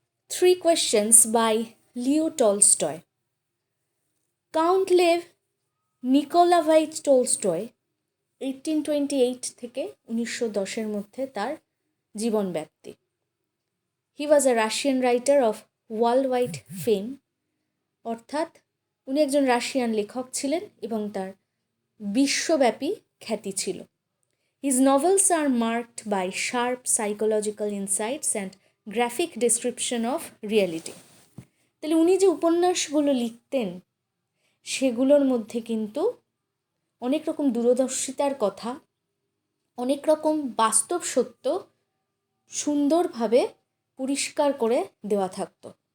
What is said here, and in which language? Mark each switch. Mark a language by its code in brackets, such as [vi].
[en] Three Questions by Leo Tolstoy. [bn] Count Lev Nikolaevich Tolstoy 1828 থেকে 1910 মধ্যে তার জীবন ব্যাপ্তি। [en] He was a Russian writer of worldwide fame, [bn] অর্থাৎ উনি একজন রাশিয়ান লেখক ছিলেন এবং তার বিশ্বব্যাপী খ্যাতি ছিল। [en] His novels are marked by sharp psychological insights and graphic description of reality. [bn] তাহলে উনি যে উপন্যাসগুলো লিখতেন সেগুলোর মধ্যে কিন্তু অনেক রকম দূরদর্শিতার কথা, অনেক রকম বাস্তব সত্য সুন্দরভাবে পরিষ্কার করে দেওয়া থাকতো।